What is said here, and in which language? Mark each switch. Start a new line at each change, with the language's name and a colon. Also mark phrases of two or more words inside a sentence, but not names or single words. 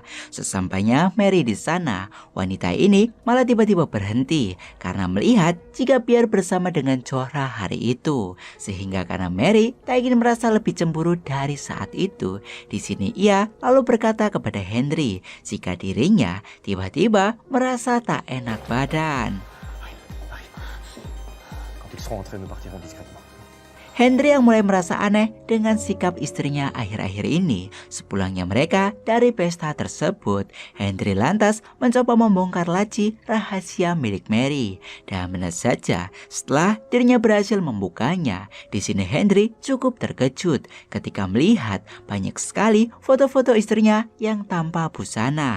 Indonesian: Sesampainya Mary di sana, wanita ini malah tiba-tiba berhenti karena melihat jika Pierre bersama dengan Zora hari itu. Sehingga karena Mary tak ingin merasa lebih cemburu dari saat itu, di sini ia lalu berkata kepada Henry jika dirinya tiba-tiba merasa tak enak badan.
French: Ils seront entrés, nous partirons discrètement.
Indonesian: Henry yang mulai merasa aneh dengan sikap istrinya akhir-akhir ini. Sepulangnya mereka dari pesta tersebut, Henry lantas mencoba membongkar laci rahasia milik Mary. Dan benar saja, setelah dirinya berhasil membukanya, di sini Henry cukup terkejut ketika melihat banyak sekali foto-foto istrinya yang tanpa busana.